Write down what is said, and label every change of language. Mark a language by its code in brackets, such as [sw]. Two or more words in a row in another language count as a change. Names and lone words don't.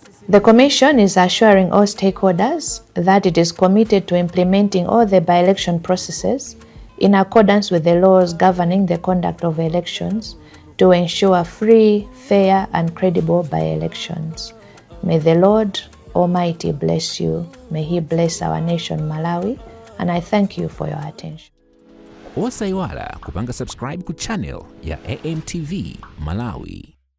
[en] The Commission is assuring all stakeholders that it is committed to implementing all the by-election processes in accordance with the laws governing the conduct of elections to ensure free, fair, and credible by-elections. May the Lord Almighty bless you. May He bless our nation Malawi, and I thank you for your attention. [ny] Osaiwala kupanga subscribe ku channel ya AMTV Malawi.